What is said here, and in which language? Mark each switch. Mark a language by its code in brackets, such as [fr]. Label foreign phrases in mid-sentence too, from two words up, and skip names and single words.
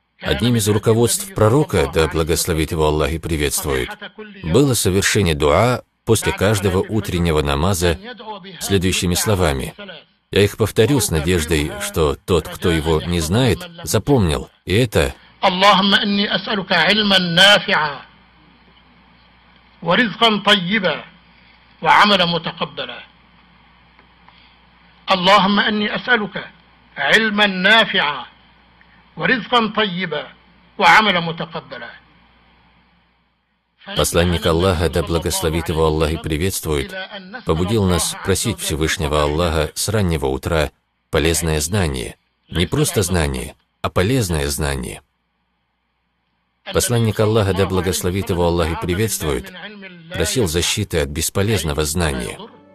[ru] Одним из руководств пророка, да благословит его Аллах и приветствует, было совершение дуа после каждого утреннего намаза следующими словами. Я их повторю с надеждой, что тот, кто его не знает, запомнил. И это: [ar] اللهم إني أسألك علما نافعا ورزقا طيبا وعملا متقبلا. اللهم إني أسألك علما نافعا ورزقا طيبا وعملا متقبلا. [ru] Посланник Аллаха, да благословит его Аллах и приветствует, побудил нас просить Всевышнего Аллаха с раннего утра полезное знание. Не просто знание, а полезное знание. Посланник Аллаха, да благословит его Аллах и приветствует, просил защиты от бесполезного знания.